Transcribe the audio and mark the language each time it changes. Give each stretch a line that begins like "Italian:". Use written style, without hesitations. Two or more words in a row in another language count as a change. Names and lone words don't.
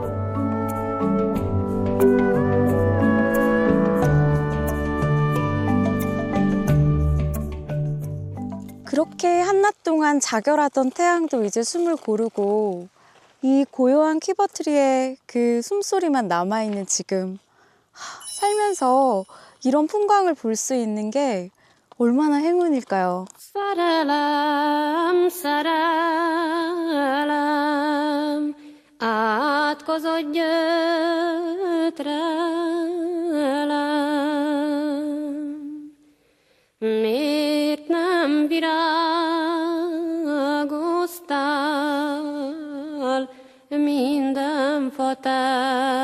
Korean: 그렇게 한낮 동안 자결하던 태양도 이제 숨을 고르고 이 고요한 퀴버트리의 그 숨소리만 남아있는 지금 살면서 이런 풍광을 볼 수 있는 게 얼마나 행운일까요?
Hungarian: Szerelem, szerelem, átkozott gyötrelem. Miért nem virágoztál minden fa